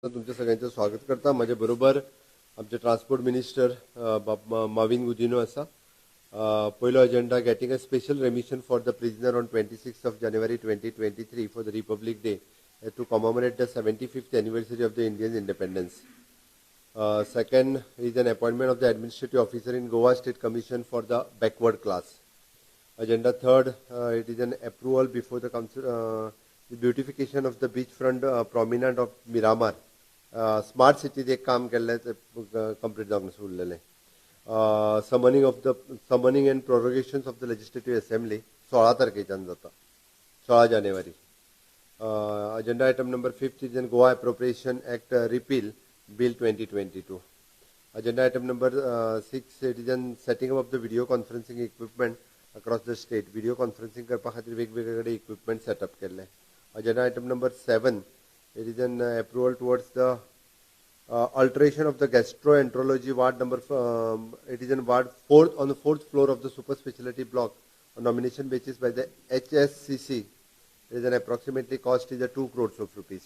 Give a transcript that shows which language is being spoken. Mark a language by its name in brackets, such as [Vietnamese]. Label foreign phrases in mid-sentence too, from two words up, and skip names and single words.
[Konkani] तुमच्या सगळ्यांचं स्वागत करता. माझ्या बरोबर आमचे ट्रान्सपोर्ट मिनिस्टर माविन गुदिनो आसा. [English] पयलो agenda getting a special remission for the prisoner ऑन 26th of January 2023 for the Republic Day to commemorate the 75th anniversary of the Indian independence. Second is an appointment of the administrative officer in Goa State Commission for the backward class. Agenda third, it is an approval before the council, the beautification of the beachfront promenade of Miramar. [Konkani] स्मार्ट सिटीत एक काम केल्लें कंप्लीट जावंक उरलेलें. [English] summoning and prorogations of the legislative assembly 16 [Konkani] तारखेच्यान जाता, [English] 16 जानेवारी. agenda item number 5 is an Goa Appropriation Act Repeal Bill 2022. agenda item number 6 it is an setting up of the video conferencing equipment across the state. video conferencing [Konkani] करपा खातीर वेगवेगळे कडेन इक्विपमेंट सेटअप केल्ले. [English] agenda item number 7 it is an approval towards the alteration of the gastroenterology ward number. It is in ward 4th on the 4th floor of the super specialty block on nomination basis by the HSCC. It is an approximately cost is a 2 crores of rupees.